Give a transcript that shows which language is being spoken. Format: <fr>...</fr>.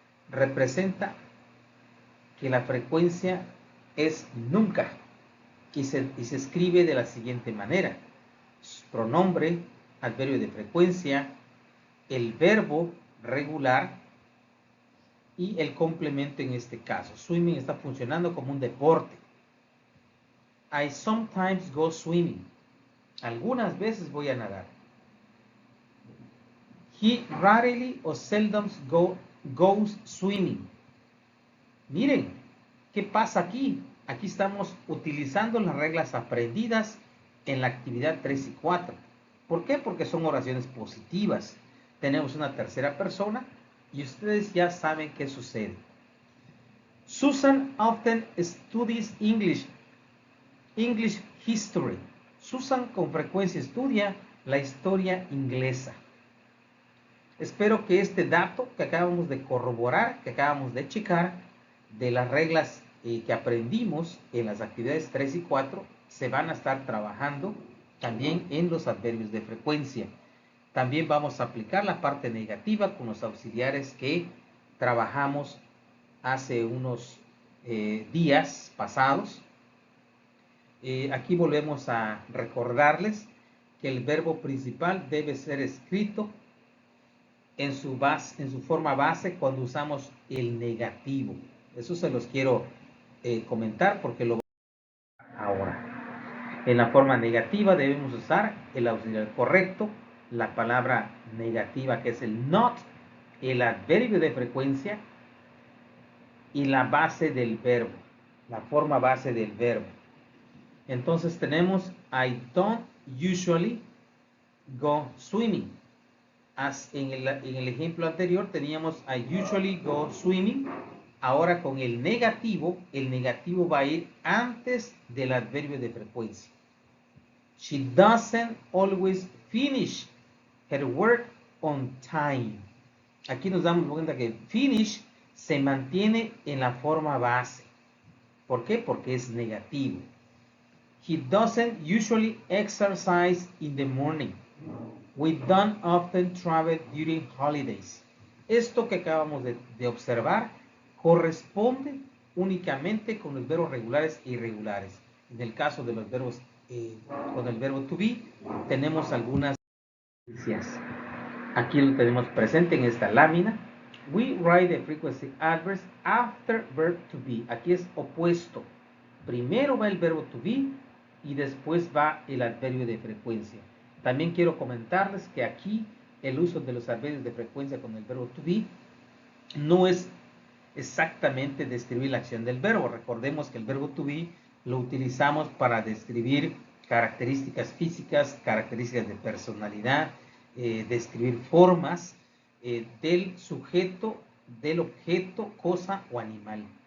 <es>Representa que la frecuencia es nunca y se escribe de la siguiente manera. Pronombre, adverbio de frecuencia, el verbo regular y el complemento en este caso. Swimming está funcionando como un deporte.</es> <en>I sometimes go swimming.</en> <es>Algunas veces voy a nadar.</es> <en>He rarely or seldom goes swimming.</en> <es>Miren, ¿qué pasa aquí? Aquí estamos utilizando las reglas aprendidas en la actividad 3 y 4. ¿Por qué? Porque son oraciones positivas. Tenemos una tercera persona y ustedes ya saben qué sucede.</es> <en>Susan often studies English history.</en> <es>Susan con frecuencia estudia la historia inglesa. Espero que este dato que acabamos de corroborar, que acabamos de checar, de las reglas que aprendimos en las actividades 3 y 4, se van a estar trabajando también en los adverbios de frecuencia. También vamos a aplicar la parte negativa con los auxiliares que trabajamos hace unos días pasados. Aquí volvemos a recordarles que el verbo principal debe ser escrito en su forma base cuando usamos el negativo. Eso se los quiero comentar porque lo ahora. En la forma negativa debemos usar el auxiliar correcto, la palabra negativa que es el not, el adverbio de frecuencia y la base del verbo, la forma base del verbo. Entonces tenemos</es> <en>I don't usually go swimming.</en> <es>En el ejemplo anterior teníamos</es> <en>I usually go swimming.</en> <es>Ahora con el negativo va a ir antes del adverbio de frecuencia.</es> <en>She doesn't always finish her work on time.</en> <es>Aquí nos damos cuenta que finish se mantiene en la forma base. ¿Por qué? Porque es negativo.</es> <en>He doesn't usually exercise in the morning. We don't often travel during holidays.</en> <es>Esto que acabamos de observar corresponde únicamente con los verbos regulares e irregulares. En el caso de los verbos con el verbo to be, tenemos algunas diferencias. Aquí lo tenemos presente en esta lámina.</es> <en>We write the frequency adverbs after verb to be.</en> <es>Aquí es opuesto. Primero va el verbo to be y después va el adverbio de frecuencia. También quiero comentarles que aquí el uso de los adverbios de frecuencia con el verbo to be no es exactamente describir la acción del verbo. Recordemos que el verbo to be lo utilizamos para describir características físicas, características de personalidad, describir formas del sujeto, del objeto, cosa o animal.</es>